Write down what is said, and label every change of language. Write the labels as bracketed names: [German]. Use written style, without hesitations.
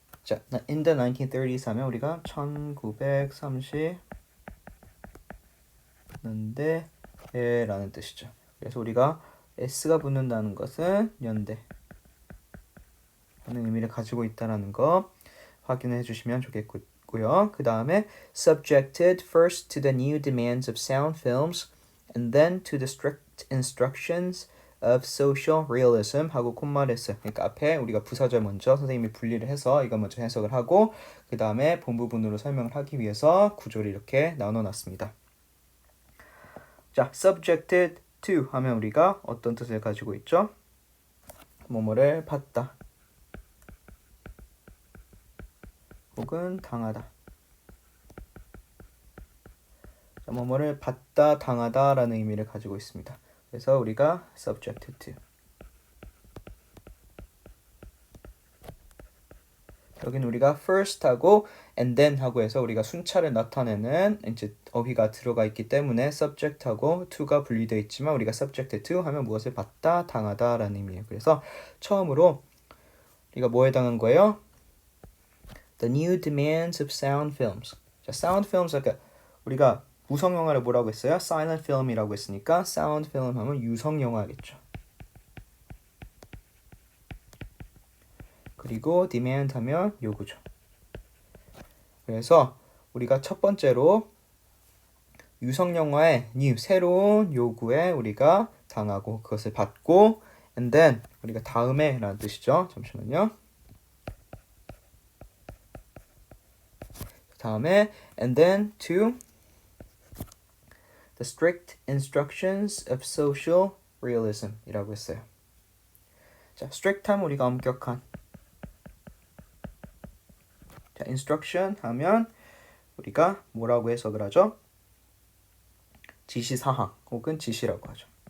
[Korean] 자, [English] in the 1930s [Korean] 하면 우리가 1930년대라는 뜻이죠. 그래서 우리가 s가 붙는다는 것은 연대 하는 의미를 가지고 있다는 거 확인해 주시면 좋겠고요. 그 다음에 [English] subjected first to the new demands of sound films and then to the strict instructions of social realism [Korean] 하고 콤마를 했어요. 그러니까 앞에 우리가 부사절 먼저 선생님이 분리를 해서 이거 먼저 해석을 하고 그 다음에 본 부분으로 설명을 하기 위해서 구조를 이렇게 나눠놨습니다. 자, subjected to 하면 우리가 어떤 뜻을 가지고 있죠? 뭐뭐를 받다 혹은 당하다. 자, 뭐뭐를 받다, 당하다 라는 의미를 가지고 있습니다. 그래서 우리가 subjected to. 여기는 우리가 first 하고 and then 하고 해서 우리가 순차를 나타내는 이제 어휘가 들어가 있기 때문에 subject하고 to가 분리되어 있지만 우리가 subjected to 하면 무엇을 받다, 당하다 라는 의미예요. 그래서 처음으로 우리가 뭐에 당한 거예요? [English] The new demands of sound films. [Korean] 자, sound films 아까 우리가 무성 영화를 뭐라고 했어요? silent film이라고 했으니까 sound film 하면 유성 영화겠죠. 그리고 demand 하면 요구죠. 그래서 우리가 첫 번째로 유성 영화의 new 새로운 요구에 우리가 당하고 그것을 받고 [English] and then [Korean] 우리가 다음에 라는 뜻이죠. 잠시만요. 다음에 [English] and then to the strict instructions of social realism [Korean] 이라고 했어요. 자, strict 하면 우리가 엄격한. 자, instruction 하면 우리가 뭐라고 해석을 하죠? 지시사항 혹은 지시라고 하죠.